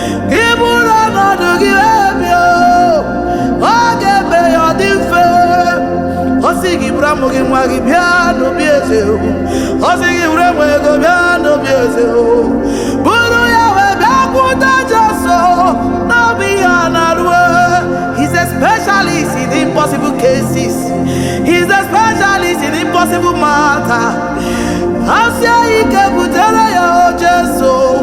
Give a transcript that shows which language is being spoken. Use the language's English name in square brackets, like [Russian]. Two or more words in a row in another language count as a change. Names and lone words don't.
[Igbo] Gị buru ọnọdụ gị wee bịa. Ọ ga-eme ya ọ dị mfe. Ọ sị gị buru amụ gị nwa gị bịa n'obi eze o. Ọ sị gị buru enwe ego bịa n'obi eze o. Buru ya wee bịa kwụta Jesu n'obi ya na-arụ. [English] He's a specialist in impossible cases. He's a specialist in impossible matter. [Igbo] Ọ sị ike butere ya o Jesu.